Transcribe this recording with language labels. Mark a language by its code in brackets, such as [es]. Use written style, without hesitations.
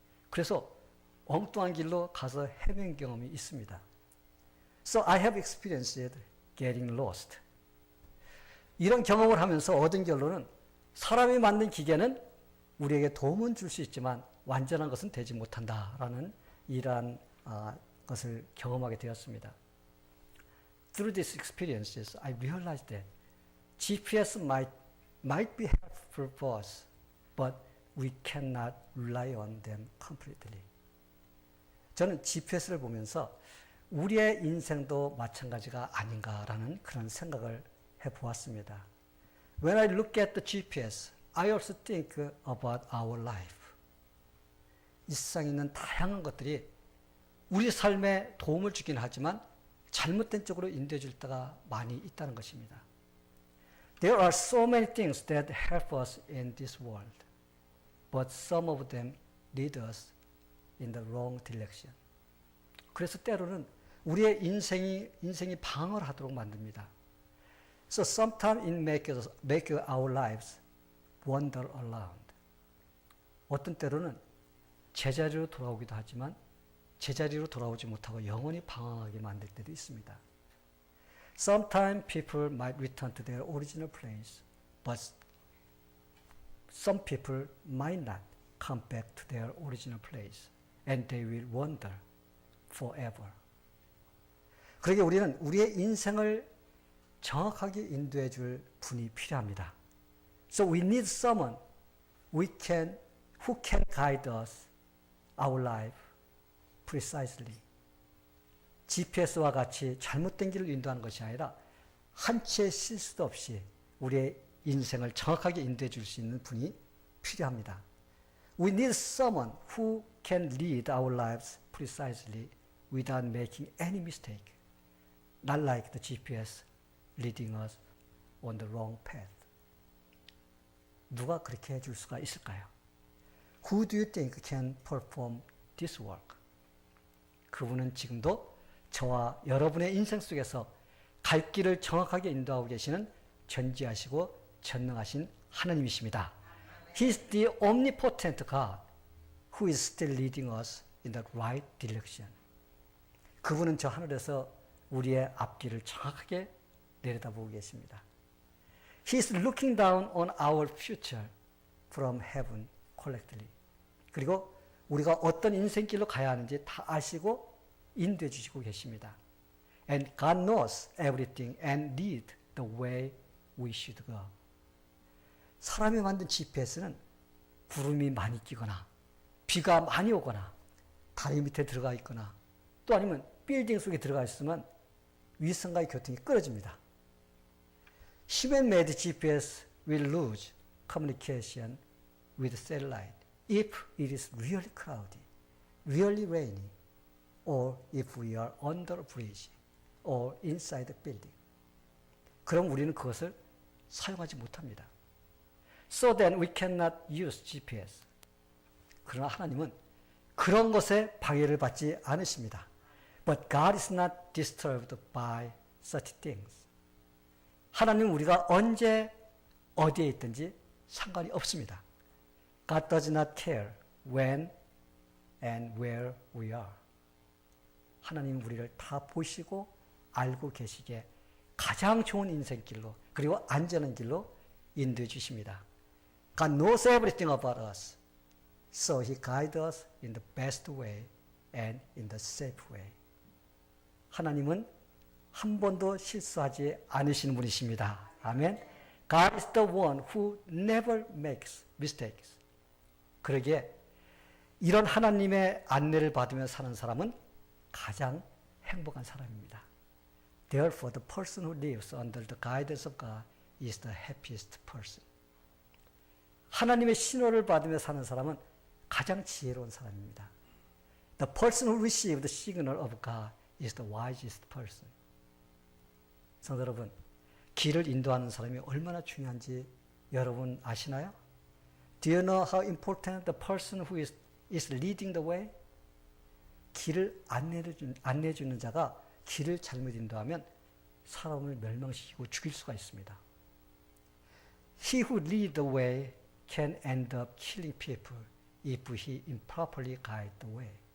[ko] 그래서 엉뚱한 길로 가서 헤맨 경험이 있습니다. [en] So I have experienced getting lost. [ko] 이런 경험을 하면서 얻은 결론은 사람이 만든 기계는 우리에게 도움은 줄 수 있지만 완전한 것은 되지 못한다라는 이러한 것을 경험하게 되었습니다. [en] Through these experiences, I realized that GPS might be helpful for us, but we cannot rely on them completely. [ko] 저는 GPS를 보면서 우리의 인생도 마찬가지가 아닌가라는 그런 생각을 해보았습니다. [en] When I look at the GPS, I also think about our life. [ko] 이 세상에 있는 다양한 것들이 우리 삶에 도움을 주긴 하지만 잘못된 쪽으로 인도해 줄 때가 많이 있다는 것입니다. [en] There are so many things that help us in this world, but some of them lead us in the wrong direction. [ko] 그래서 때로는 우리의 인생이 방어를 하도록 만듭니다. [en] So sometimes it make our lives wander around. [ko] 어떤 때로는 제자리로 돌아오기도 하지만 제자리로 돌아오지 못하고 영원히 방황하게 만들 때도 있습니다. [en] Sometimes people might return to their original place, but some people might not come back to their original place, and they will wander forever. [ko] 그러게 우리는 우리의 인생을 정확하게 인도해 줄 분이 필요합니다. [en] So we need someone who can guide us, our life, precisely. [ko] GPS와 같이 잘못된 길을 인도하는 것이 아니라 한 치의 실수도 없이 우리의 인생을 정확하게 인도해 줄 수 있는 분이 필요합니다. [en] We need someone who can lead our lives precisely without making any mistake. Not like the GPS leading us on the wrong path. [ko] 누가 그렇게 해줄 수가 있을까요? [en] Who do you think can perform this work? [ko] 그분은 지금도 저와 여러분의 인생 속에서 갈 길을 정확하게 인도하고 계시는 전지하시고 전능하신 하나님이십니다. [en] He is the omnipotent God who is still leading us in the right direction. [ko] 그분은 저 하늘에서 우리의 앞길을 정확하게 내려다보고 계십니다. [en] He is looking down on our future from heaven collectively. [ko] 그리고 우리가 어떤 인생길로 가야 하는지 다 아시고 인도해 주시고 계십니다. [en] And God knows everything and lead the way we should go. [ko] 사람이 만든 GPS는 구름이 많이 끼거나 비가 많이 오거나 다리 밑에 들어가 있거나 또 아니면 빌딩 속에 들어가 있으면 위성과의 교통이 끊어집니다. [en] Human-made GPS will lose communication with satellite if it is really cloudy, really rainy, or if we are under a bridge or inside a building. [ko] 그럼 우리는 그것을 사용하지 못합니다. [en] So then we cannot use GPS. [ko] 그러나 하나님은 그런 것에 방해를 받지 않으십니다. [en] But God is not disturbed by such things. [ko] 하나님은 우리가 언제 어디에 있든지 상관이 없습니다. [en] God does not care when and where we are. [ko] 하나님은 우리를 다 보시고 알고 계시기에 가장 좋은 인생길로 그리고 안전한 길로 인도해 주십니다. [en] God knows everything about us. So He guides us in the best way and in the safe way. [ko] 하나님은 한 번도 실수하지 않으시는 분이십니다. 아멘. [en] God is the one who never makes mistakes. [ko] 그러기에 이런 하나님의 안내를 받으며 사는 사람은 가장 행복한 사람입니다. [en] Therefore, the person who lives under the guidance of God is the happiest person. [ko] 하나님의 신호를 받으며 사는 사람은 가장 지혜로운 사람입니다. [en] The person who receives the signal of God is the wisest person. [ko] 성도 여러분, 길을 인도하는 사람이 얼마나 중요한지 여러분 아시나요? [en] Do you know how important the person who is leading the way? [ko] 길을 안내해 주는 자가 길을 잘못 인도하면 사람을 멸망시키고 죽일 수가 있습니다. [en] He who leads the way can end up killing people if he improperly guides the way.